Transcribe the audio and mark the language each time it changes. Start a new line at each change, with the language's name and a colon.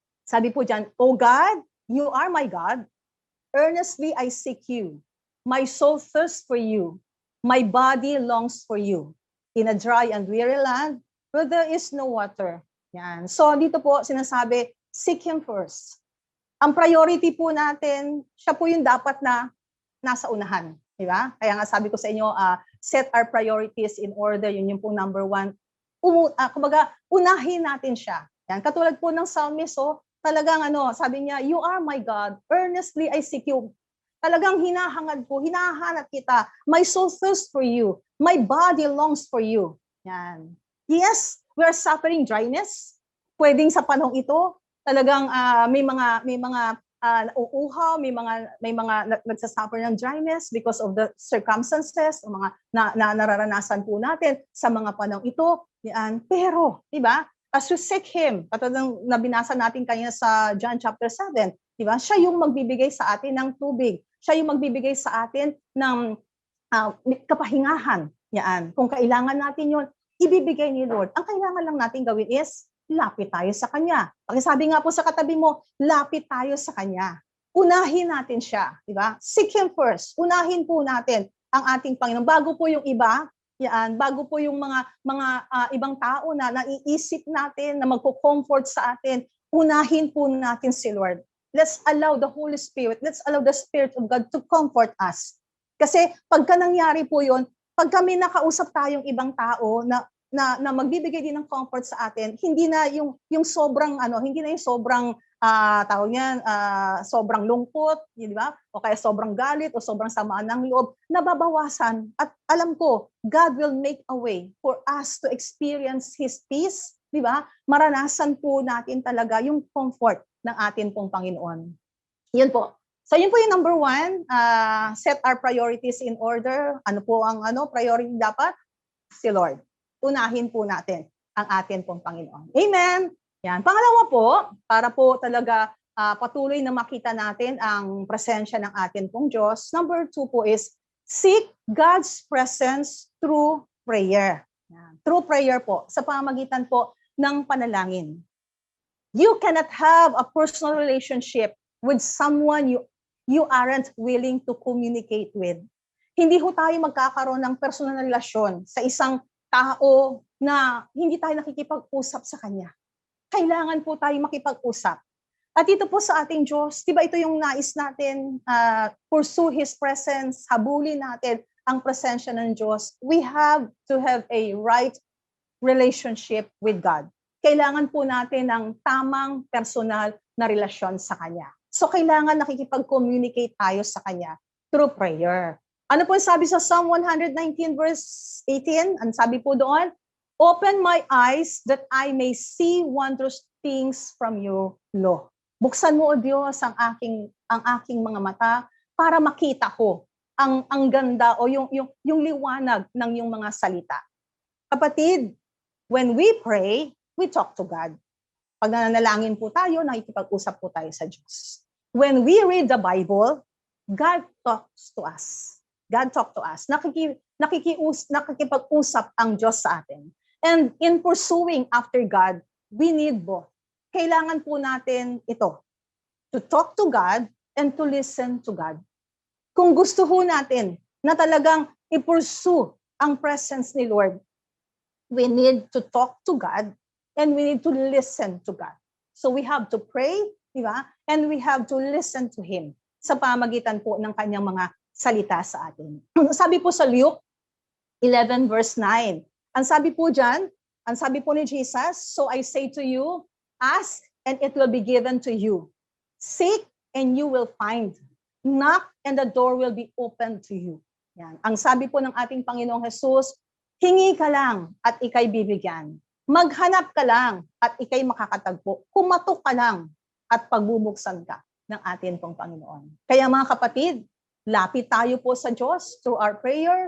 Filipino: Sabi po dyan,
English: O God, you are my God. Earnestly I seek you. My soul thirsts for you. My body longs for you. In a dry and weary land, where there is no water.
Filipino: Yan. So dito po sinasabi,
English: seek Him first.
Filipino: Ang priority po natin, siya po yung dapat na nasa unahan. Di ba? Kaya nga sabi ko sa inyo,
English: set our priorities in order.
Filipino: Yun yung po number one. Kumbaga, unahin natin siya. Yan. Katulad po ng psalmist, talagang sabi niya,
English: you are my God, earnestly I seek you.
Filipino: Talagang hinahangad po, hinahanap kita.
English: My soul thirsts for you. My body longs for you. Yan. Yes, we are suffering dryness.
Filipino: Pwedeng sa panahong ito, talagang may mga nauuhaw, may mga nagsasuffer ng dryness
English: because of the circumstances,
Filipino: o mga nararanasan po natin sa mga panahong ito. Yan. Pero, di ba?
English: As you seek Him,
Filipino: katulad ng nabinasa natin kanina sa John chapter 7, di ba? Siya yung magbibigay sa atin ng tubig. Siya yung magbibigay sa atin ng kapahingahan. Yan. Kung kailangan natin yun, ibibigay ni Lord. Ang kailangan lang natin gawin is, lapit tayo sa Kanya. Pakisabi nga po sa katabi mo, lapit tayo sa Kanya. Unahin natin siya, di ba?
English: Seek Him first.
Filipino: Unahin po natin ang ating Panginoon. Bago po yung iba, yan, bago po yung mga ibang tao na naiisip natin, na magko-comfort sa atin, unahin po natin si Lord.
English: Let's allow the Holy Spirit, let's allow the Spirit of God to comfort us.
Filipino: Kasi pagka nangyari po yun, pag kami nakausap tayong ibang tao na magbibigay din ng comfort sa atin, hindi na yung sobrang hindi na yung sobrang tawag niyan, sobrang lungkot, di ba? O kaya sobrang galit o sobrang samaan ng loob, nababawasan. At alam ko,
English: God will make a way for us to experience His peace,
Filipino: di ba? Maranasan po natin talaga yung comfort ng atin pong Panginoon. Yun po. So yun po yung number 1,
English: set our priorities in order.
Filipino: Ano po ang priority dapat? Si Lord. Unahin po natin ang atin pong Panginoon. Amen! Yan. Pangalawa po, para po talaga patuloy na makita natin ang presensya ng atin pong Diyos.
English: Number 2 po is, seek God's presence through prayer.
Filipino: Yan.
English: Through prayer
Filipino: po, sa pamamagitan po ng panalangin.
English: You cannot have a personal relationship with someone you aren't willing to communicate with.
Filipino: Hindi ho tayo magkakaroon ng personal na relasyon sa isang tao na hindi tayo nakikipag-usap sa Kanya. Kailangan po tayo makipag-usap. At ito po sa ating Diyos, di ba ito yung nais natin,
English: pursue His presence,
Filipino: habulin natin ang presensya ng Diyos.
English: We have to have a right relationship with God.
Filipino: Kailangan po natin ng tamang personal na relasyon sa Kanya. So kailangan nakikipag-communicate tayo sa Kanya
English: through prayer.
Filipino: Ano po sabi sa Psalm 119 verse 18? Ang sabi po doon,
English: open my eyes that I may see wondrous things from your law.
Filipino: Buksan mo, O Diyos, ang aking mga mata para makita ko ang ganda o yung liwanag ng iyong mga salita.
English: Kapatid, when we pray, we talk to God.
Filipino: Pag nananalangin po tayo, nakikipag-usap po tayo sa Diyos.
English: When we read the Bible, God talks to us. God talk to us.
Filipino: Nakikipag-usap ang Diyos sa atin.
English: And in pursuing after God, we need both.
Filipino: Kailangan po natin ito,
English: to talk to God
Filipino: and to listen to God. Kung gusto ho natin na talagang i-pursue ang presence ni Lord,
English: we need to talk to God and we need to listen to God. So we have to pray,
Filipino: di ba?
English: And we have to listen to Him
Filipino: sa pamagitan po ng kanyang mga salita sa atin. Sabi po sa Luke 11 verse 9, ang sabi po dyan, ang sabi po ni Jesus,
English: so I say to you,
Filipino: ask and it will be given to you.
English: Seek and you will find. Knock and the door will be opened to you.
Filipino: Yan. Ang sabi po ng ating Panginoong Jesus, hingi ka lang at ikay bibigyan. Maghanap ka lang at ikay makakatagpo. Kumatok ka lang at pagbubuksan ka ng atin pong Panginoon. Kaya mga kapatid, lapit tayo po sa Diyos
English: through our prayer.